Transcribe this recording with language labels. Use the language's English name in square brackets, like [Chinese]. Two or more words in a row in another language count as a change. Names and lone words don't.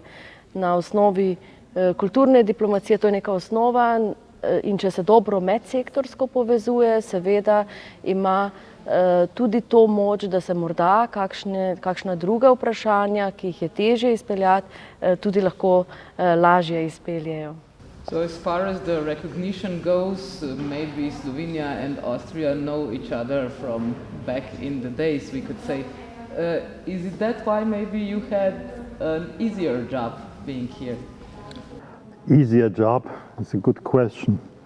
[Slovenian] Na osnovi kulturne diplomacije to je neka osnova in če se dobro medsektorsko povezuje, seveda ima tudi to moč, da se morda kakšna druga vprašanja, ki jih je težje izpeljati, tudi lahko lažje izpeljejo. [English] So as far as the recognition goes, maybe Slovenia and Austria know each other from back in the days, we could say. Is it that why maybe you had an easier job being here? Easier job is a good question.